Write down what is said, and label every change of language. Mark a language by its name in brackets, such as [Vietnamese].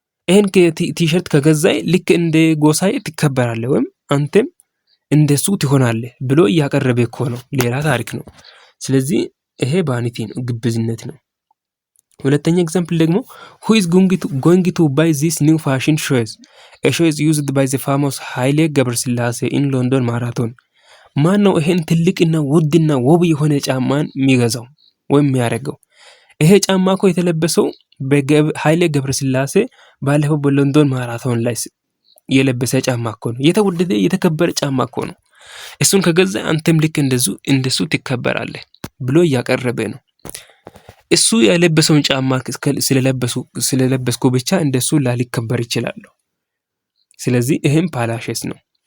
[Amharic] ይሄን ቲሸርት ከገዛይ ልክ እንደ ጎሳዬ ትከበራለህ ወይም አንተም እንደሱ ትሆናለህ ብሎ እያቀረበ እኮ ነው። ሌላ ታሪክ ነው። ስለዚህ ይሄ ቫኒቲ ነው፣ ግብዝነት ነው። ሁለተኛ ኤግዛምፕል ደግሞ [English] who is going to buy this new fashion shoes? A shoe is used by the famous ኃይሌ ገብረስላሴ in London marathon. [Amharic] ማን ነው ይሄን ትልቅና ውድና ውብ የሆነ ጫማን የሚገዛው ወይም የሚያደርገው? ይሄ ጫማ እኮ የተለበሰው በኃይሌ ገብረስላሴ ባለፈው በሎንዶን ማራቶን ላይ የለበሰ ጫማ እኮ ነው። የተወደደ የተከበረ ጫማ እኮ ነው። እሱን ከገዛ አንተም ልክ እንደሱ ትከበራለህ ብሎ እያቀረበ ነው። እሱ ያለበሰውን ጫማ ስለለበስኩ ብቻ እንደሱ ላልከበር ይችላል። ስለዚህ ይሄም ፓላሸስ ነው።